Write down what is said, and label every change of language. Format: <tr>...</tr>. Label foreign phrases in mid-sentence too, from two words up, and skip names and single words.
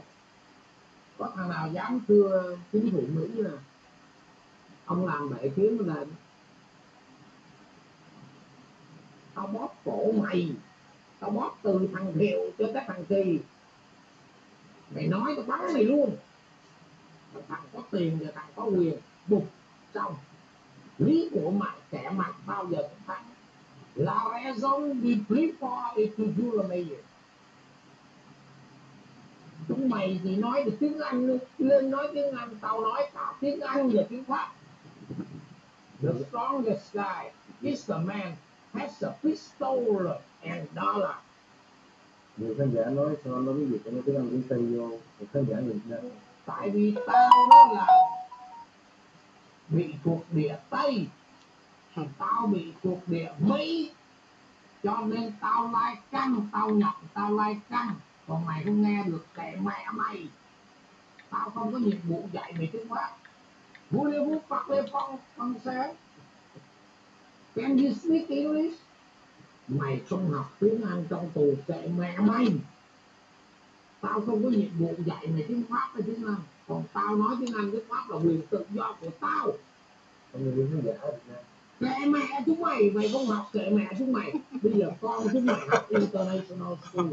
<vi>Có thằng nào dám thưa chính phủ Mỹ là ông làm bể chuyến lên tao bóp cổ mày, tao bóp từ thằng Thiệu cho tới thằng Kỳ, mày nói tao bắn mày luôn. Thằng có tiền và thằng có quyền, bụt xong. Lý của mày kẻ mặt bao giờ cũng thắng.</vi> <fr>La raison du plus fort est toujours le meilleur.</fr> <vi>Chúng mày thì nói được tiếng Anh, lên nói tiếng Anh, tao nói cả tiếng Anh và tiếng Pháp.</vi> <en>The strongest guy is the man has a pistol and dollar.</en> <vi>Nhiều khán giả nói sao nó ví dụ cho nó tiếng Anh tiếng Tây vô, khán giả nhìn ra. Tại vì tao nó là bị thuộc địa Tây, tao bị thuộc địa Mỹ, cho nên tao lai căng, tao nhập, tao lai căng. Còn mày không nghe được kệ mẹ mày. Tao không có nhiệm vụ dạy mày tiếng Pháp.</vi> <fr>Voulez-vous parler français?</fr> <en>Can you speak English?</en> <vi>Mày không học tiếng Anh trong tù kệ mẹ mày. Tao không có nhiệm vụ dạy mày tiếng Pháp hay tiếng Anh. Còn tao nói tiếng Anh tiếng Pháp là quyền tự do của tao. Không người khán giả ở Việt Nam. Kệ mẹ chúng mày, mày không học kệ mẹ chúng mày. Bây giờ con chúng mày học</vi> <en>International School.</en>